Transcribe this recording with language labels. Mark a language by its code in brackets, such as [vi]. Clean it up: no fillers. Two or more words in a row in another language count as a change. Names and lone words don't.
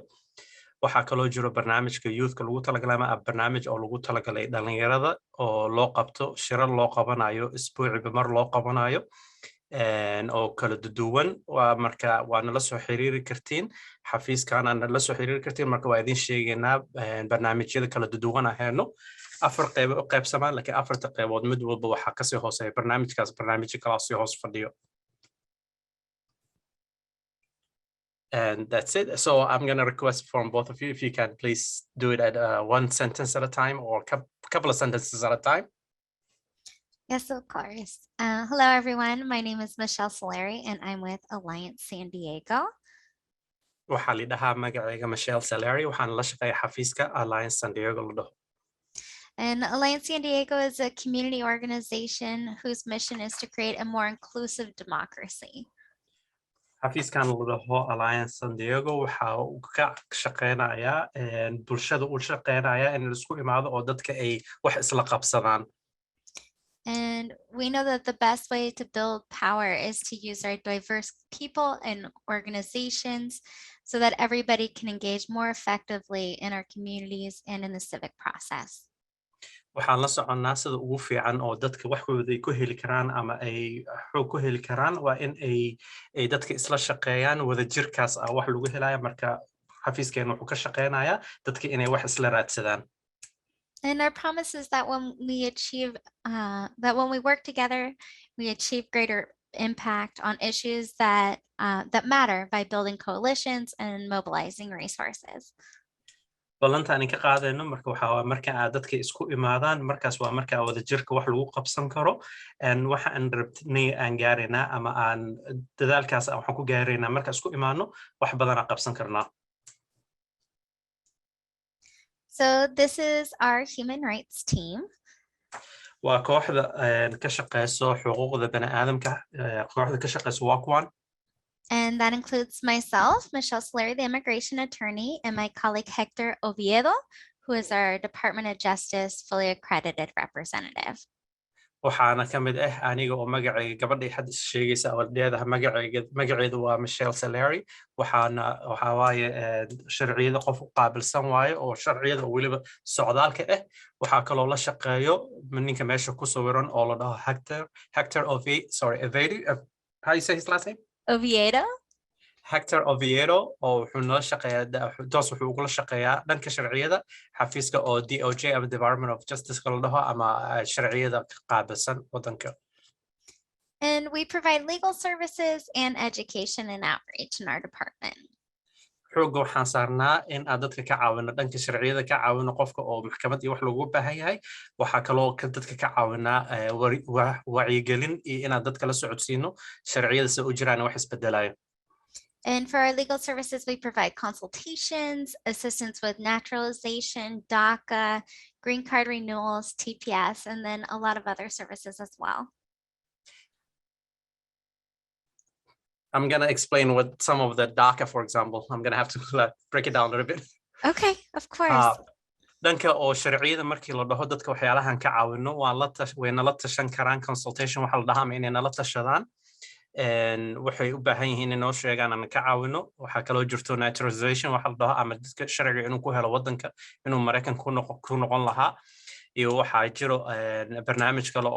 [so] waxaa kaloo jiro barnaamijka youthka lagu talagalay ama barnaamij oo lagu talagalay dhalinyarada oo loo qabto shirar loo qabanayo isbuuciba mar loo qabanayo oo kala duwan marka waa nala soo xiriiri kartiin xafiiskana nala soo xiriiri kartiin marka waa idin sheegaynaa barnaamijyada kala duwan ahayno afar qayb oo qaybsamaan laakiin afarta qaybood mid walba waxa ka sii hooseeya barnaamijkaas barnaamijka kala sii hoos fadhiyo. [en] And that's it. So I'm going to request from both of you if you can please do it at one sentence at a time or a couple of sentences at a time. Yes, of course. Hello, everyone. My name is Michelle Celleri, and I'm with Alliance San Diego. [so] waxaa la dhahaa magacayga Michelle Celleri waxaan la shaqeeyaa xafiiska Alliance San Diego la dhaho. [en] And Alliance San Diego is a community organization whose mission is to create a more inclusive democracy. [so] xafiiskan la dhaho Alliance San Diego waxa uu ka shaqeynayaa bulshada u shaqeynaya in la isku imaado oo dadka ay wax isla qabsadaan. [en] And we know that the best way to build power is to use our diverse people and organizations so that everybody can engage more effectively in our communities and in the civic process. [so] waxaan la soconnaa sida ugu fiican oo dadka waxooda ay ku heli karaan ama ay xoog ku heli karaan waa in ay dadka isla shaqeeyaan wada jirkaas wax lagu helayo marka xafiiskeena wuxuu ka shaqeynayaa dadka inay wax isla raadsadaan. [en] And our promise is that when we work together, we achieve greater impact on issues that matter by building coalitions and mobilizing resources. [so] ballanta aan ka qaadayno marka waxa marka aad dadka isku imaadaan markaas waa marka wada jirka wax lagu qabsan karo waxa aan rabnay aan gaarayna ama aan dadaalkaas waxaan ku gaarayna marka isku imaano wax badan aan qabsan karnaa. [en] So this is our human rights team. [so] waa kooxda ka shaqeyso xuquuqda bani'aadamka kooxda ka shaqeyso waa kuwan. [en] And that includes myself, Michelle Celleri, the immigration attorney, and my colleague Hector Oviedo, who is our Department of Justice fully accredited representative. [so] waxaana ka mid aniga oo magacayga gabadhii xad sheegaysa oo leedahay magaceedu waa Michelle Celleri waxa waaye sharciyada qof u qaabilsan waaye oo sharciyada waliba socdaalka waxa kale oo la shaqeeyo ninka meesha ku sawiran oo la dhaho Hector Oviedo. [en] How you say his last name? Oviedo. [so] Hector Oviedo oo wuxuu nala shaqeeyaa wuxuu ugula shaqeeyaa dhanka sharciyada xafiiska oo DOJ ama Department of Justice kala dhaho ama sharciyada qaabilsan wadanka. [en] And we provide legal services and education and outreach in our department. [so] xooga waxaan saarnaa in aan dadka ka caawino dhanka sharciyada ka caawino qofka oo maxkamad iyo wax lagu baahan yahay waxa kaloo dadka ka caawinaa wacyigelin iyo inaan dadka la socodsiino sharciyada si u jiraan wax isbedelayo. [en] And for our legal services, we provide consultations, assistance with naturalization, DACA, green card renewals, TPS, and then a lot of other services as well. I'm going to explain what some of the DACA, for example, I'm going to have to break it down a little bit. Okay, of course. [so] dhanka oo sharciyada markii la dhaho dadka waxyaalahan ka caawino wayna la tashan karaan consultation waxa la dhahaa inay nala tashadaan waxay u baahan yihiin inay noo sheegaan aan ka caawino waxa kaloo jirto naturalization waxa la dhaho ama dadka sharciga inuu ku helo wadanka inuu Mareykan ku noqon lahaa iyo waxa jiro barnaamij kale oo